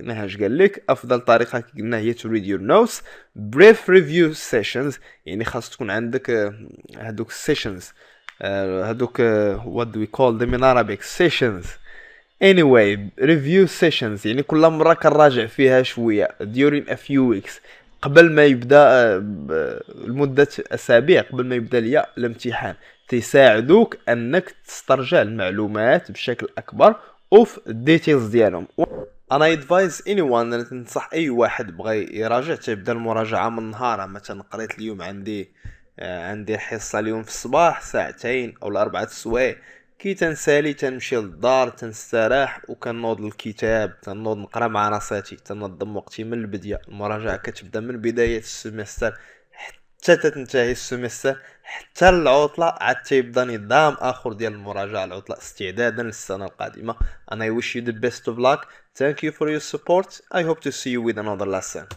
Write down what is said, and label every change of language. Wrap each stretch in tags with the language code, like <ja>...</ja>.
<ar>هاش قال لك افضل طريقه قلنا هي</ar> <en>to read your notes. Brief review sessions</en> <ar>يعني خاص تكون عندك هذوك</ar> <en>sessions</en> <ar>هذوك</ar> <en>what do we call them in Arabic sessions. Anyway review sessions</en> <ar>يعني كل مره كنراجع فيها شويه</ar> <en>during a few weeks</en> <ar>قبل ما يبدا لمده اسابيع قبل ما يبدا ليا الامتحان. تساعدوك انك تسترجع المعلومات بشكل اكبر وفي الديتيلز ديالهم. انا ادفايز anyone، ننصح اي واحد بغى يراجع تبدا المراجعه من نهار. مثلا قريت اليوم عندي حصه اليوم في الصباح ساعتين او 4 سوايع، كي تنسالي تنمشي للدار تنستراح وكنوض الكتاب، تنوض نقرا مع راساتي، تنظم وقتي من البدايه. المراجعه كتبدا من بدايه السيمستر حتى تنتهي السيمستر، حتى العطله عاد تيبدا نظام اخر ديال المراجعه، العطله استعدادا للسنه القادمه.</ar> <en>and I wish you the best of luck. Thank you for your support. I hope to see you with another lesson.</en>